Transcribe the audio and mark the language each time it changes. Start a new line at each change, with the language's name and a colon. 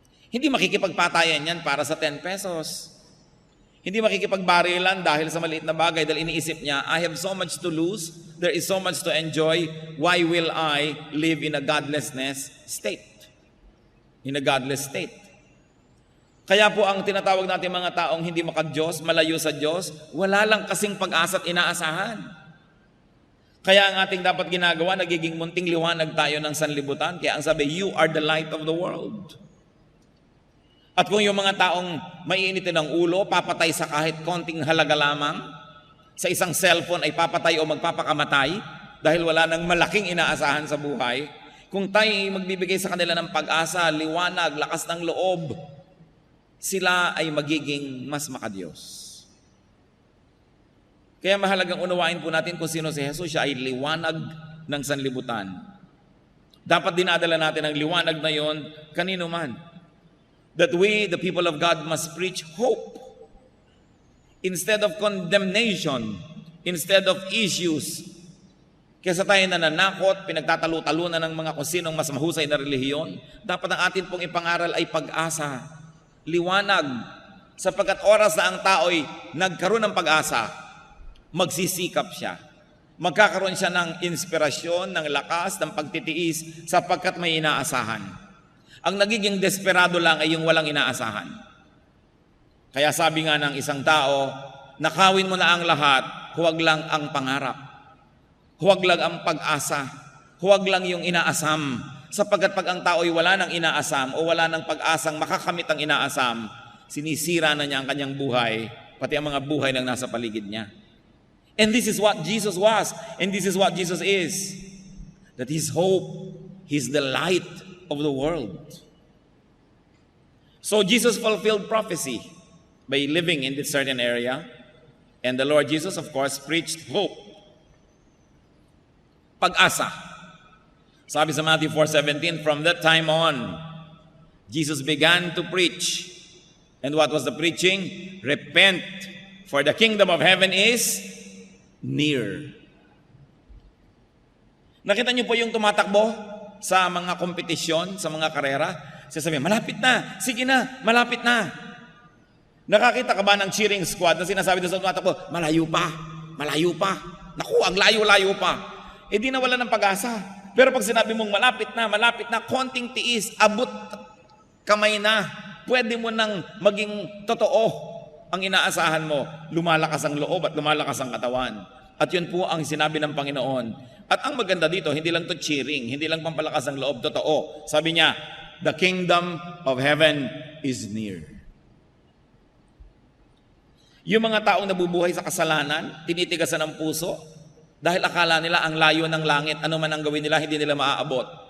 Filipino: Hindi makikipagpatayan yan para sa 10 pesos. Hindi makikipagbarilan dahil sa maliit na bagay dahil iniisip niya,
English: I have so much to lose, there is so much to enjoy, why will I live in a godlessness state? In a godless state.
Filipino: Kaya po ang tinatawag natin mga taong hindi maka-Diyos, malayo sa Diyos, wala lang kasing pag-asa at inaasahan. Kaya ang ating dapat ginagawa, nagiging munting liwanag tayo ng sanlibutan. Kaya ang sabi,
English: you are the light of the world.
Filipino: At kung yung mga taong maiinitin ng ulo, papatay sa kahit konting halaga lamang, sa isang cellphone ay papatay o magpapakamatay dahil wala nang malaking inaasahan sa buhay, kung tayo magbibigay sa kanila ng pag-asa, liwanag, lakas ng loob, sila ay magiging mas makadiyos. Kaya mahalagang unawain po natin kung sino si Jesus. Siya ay liwanag ng sanlibutan. Dapat dinadala natin ang liwanag na yon kanino man.
English: That we, the people of God, must preach hope instead of condemnation, instead of issues.
Filipino: Kaysa tayo nananakot, pinagtatalo-talunan ng mga kung sinong mas mahusay na relihiyon, dapat ang atin pong ipangaral ay pag-asa, liwanag, sapagkat oras na ang tao'y nagkaroon ng pag-asa, magsisikap siya. Magkakaroon siya ng inspirasyon, ng lakas, ng pagtitiis, sapagkat may inaasahan. Ang nagiging desperado lang ay yung walang inaasahan. Kaya sabi nga ng isang tao, nakawin mo na ang lahat, huwag lang ang pangarap. Huwag lang ang pag-asa. Huwag lang yung inaasam. Sapagkat pag ang tao ay wala ng inaasam o wala ng pag-asang makakamit ang inaasam, sinisira na niya ang kanyang buhay, pati ang mga buhay ng nasa paligid niya.
English: And this is what Jesus was, and this is what Jesus is. That His hope, He's the light of the world. So Jesus fulfilled prophecy by living in this certain area, and the Lord Jesus, of course, preached hope.
Filipino: Pag-asa. Sabi sa
English: Matthew 4:17, from that time on, Jesus began to preach. And what was the preaching? Repent, for the kingdom of heaven is near.
Filipino: Nakita niyo po yung tumatakbo sa mga kompetisyon, sa mga karera? Sasabihin, malapit na, sige na, malapit na. Nakakita ka ba ng cheering squad na sinasabi doon sa tumatakbo, malayo pa, malayo pa. Naku, ang layo-layo pa. Eh di nawala ng pag-asa. Pero pag sinabi mong malapit na, konting tiis, abot kamay na, pwede mo nang maging totoo ang inaasahan mo. Lumalakas ang loob at lumalakas ang katawan. At yun po ang sinabi ng Panginoon. At ang maganda dito, hindi lang to cheering, hindi lang pampalakas ang loob, totoo. Sabi niya,
English: the kingdom of heaven is near.
Filipino: Yung mga taong nabubuhay sa kasalanan, tinitigasan ng puso, dahil akala nila ang layo ng langit, ano man ang gawin nila, hindi nila maaabot.